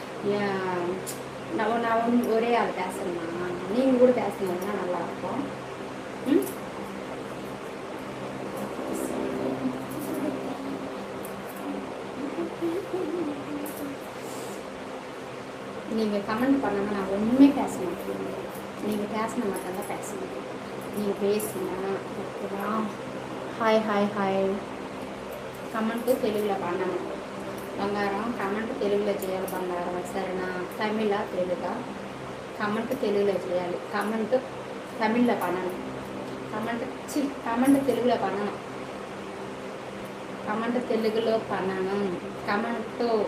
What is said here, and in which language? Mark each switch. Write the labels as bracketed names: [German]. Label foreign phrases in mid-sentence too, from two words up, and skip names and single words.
[Tamil] நான் ஒரே ஆள் பேசணுமா நீங்கள் கூட பேசணும்னா நல்லாயிருக்கும் ம் நீங்கள் கமெண்ட் பண்ணாமல் நான் ஒன்றுமே பேச மாட்டேன் நீங்கள் பேசின மட்டும்தான் பேசணும் நீங்கள் பேசுங்க ஓகேவா [Telugu] హాయ్ హాయ్ హాయ్ కమెంట్ తెలుగులో பண்ணணும் బంగారం కమెంట్ తెలుగులో చేయాలి బంగారం సరేనా తమిళ తెలుగా కమెంట్ తెలుగులో చేయాలి కమెంట్ తమిళ్లో பண்ணணும் కమెంట్ తెలుగులో பண்ணணும் కమెంట్ తెలుగులో பண்ணணும் కమెంట్